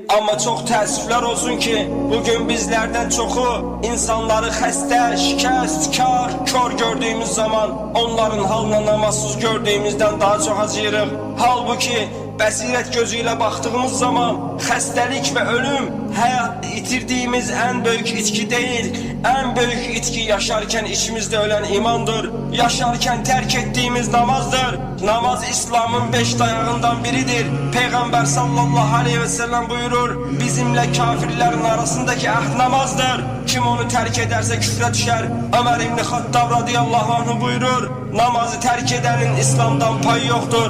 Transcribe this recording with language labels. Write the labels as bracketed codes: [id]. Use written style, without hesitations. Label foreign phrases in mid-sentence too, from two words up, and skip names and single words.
[az] Amma çox təəssüflər olsun ki, bugün bizlərdən çoxu insanları xəstə, şikəst, kör gördüyümüz zaman onların halına namazsız gördüyümüzdən daha çox acıyırıq. Halbuki bəsirət gözü ilə baxdığımız zaman xəstəlik və ölüm həyat itirdiyimiz ən böyük itki deyil. Ən böyük itki yaşarkən içimizdə ölən imandır. Yaşarkən tərk etdiyimiz namazdır. Namaz İslam'ın 5 dayağından biridir. [tr] Peygamber [ar] صلى الله عليه وسلم [tr] buyurur, bizimle kafirlerin arasındaki ahd namazdır. Kim onu terk ederse küfre düşer. Ömer İbni Hattab [ar] رضي الله عنه [tr] buyurur, namazı terk edenin İslam'dan payı yoktur.